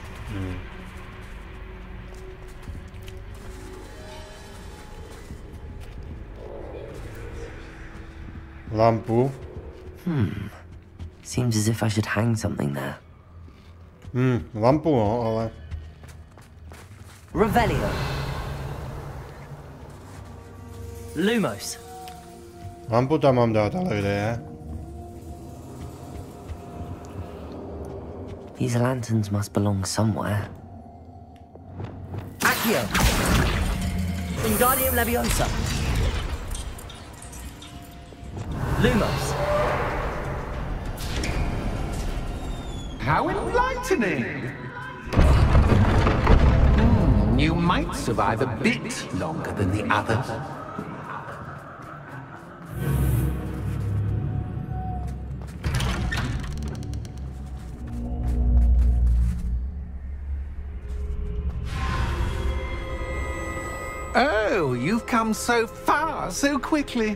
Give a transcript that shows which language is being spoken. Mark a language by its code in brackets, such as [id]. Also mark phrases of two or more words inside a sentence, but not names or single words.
[cs] Lampu. [en] Seems as if I should hang something there. [cs] Lampu, no, ale... [en] Revelio. Lumos. [cs] Lampu tam mám dát, ale kde je? [en] These lanterns must belong somewhere. Accio. Wingardium Leviosa. Lumos. How enlightening! You might survive a bit longer than the others. Oh, you've come so far, so quickly.